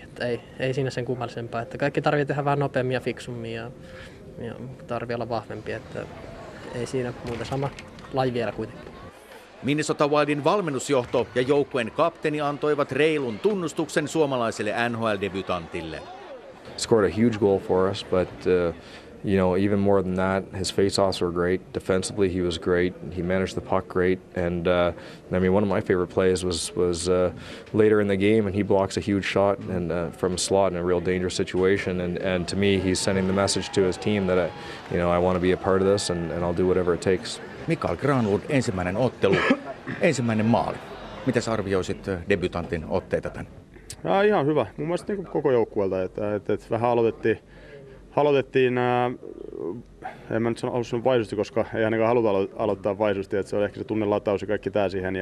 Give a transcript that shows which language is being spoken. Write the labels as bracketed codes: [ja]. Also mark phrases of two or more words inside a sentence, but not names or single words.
[fi] Että ei siinä sen kummallisempaa. Että kaikki tarvitsee tehdä vähän nopeammin ja fiksummin ja tarvitsee olla vahvempi. Että ei siinä muuta, sama laji vielä kuitenkin. Minnesota Wildin valmennusjohto ja joukkueen kapteeni antoivat reilun tunnustuksen suomalaiselle NHL-debutantille. [en] Scored a huge goal for us, but even more than that, his face-offs were great. Defensively, he was great. He managed the puck great, and one of my favorite plays was later in the game, and he blocks a huge shot and from a slot in a real dangerous situation. And to me, he's sending the message to his team that I want to be a part of this, and I'll do whatever it takes. [fi] Mikael Granlund, ensimmäinen ottelu, ensimmäinen maali. Mitäs arvioisit debutantin otteita tän? Ihan hyvä. Mun mielestä niin koko joukkueelta, että vähän aloitettiin en mä nyt halua vaisusti, koska ei ainakaan haluta aloittaa vaisusti, että se on ehkä se tunnelataus ja kaikki tää siihen.